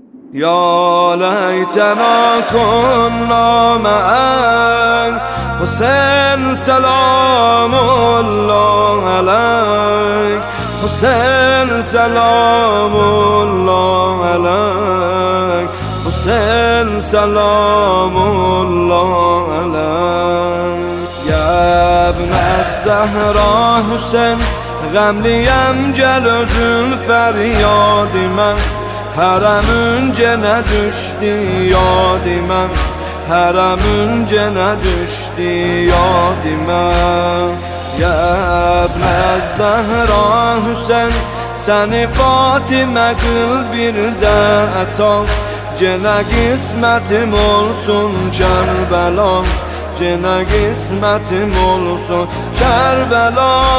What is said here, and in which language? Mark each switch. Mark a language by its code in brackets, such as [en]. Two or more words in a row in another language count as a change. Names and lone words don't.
[ar] يا ليتنا كنا معك حسين سلام الله عليك حسين سلام الله عليك حسين سلام الله عليك يا ابن الزهراء حسين غمliyim [az] gel özün feryadime Hərəmüncə nə düşdü yadimə Hərəmüncə nə düşdü yadimə [ar] يا ابن الزهراء [az] Hüseyn Səni Fatimə qıl bir də əta Genə qismətim olsun Kərbəla Genə qismətim olsun Kərbəla